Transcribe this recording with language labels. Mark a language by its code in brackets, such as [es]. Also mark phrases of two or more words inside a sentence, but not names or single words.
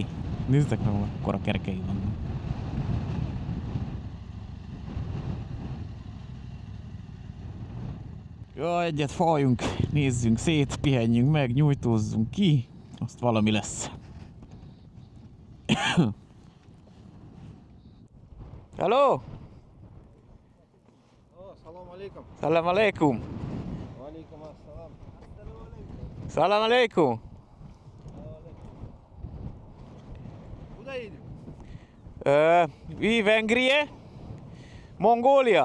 [hu] Nézzétek meg, akkora kerekei vannak. Jó, egyet faljunk, nézzünk szét, pihenjünk meg, nyújtózzunk ki, azt valami lesz. Hello! [ar] السلام عليكم. السلام عليكم! وعليكم السلام. السلام عليكم! [ru] Куда идём? Вы Венгрии? Mongolia?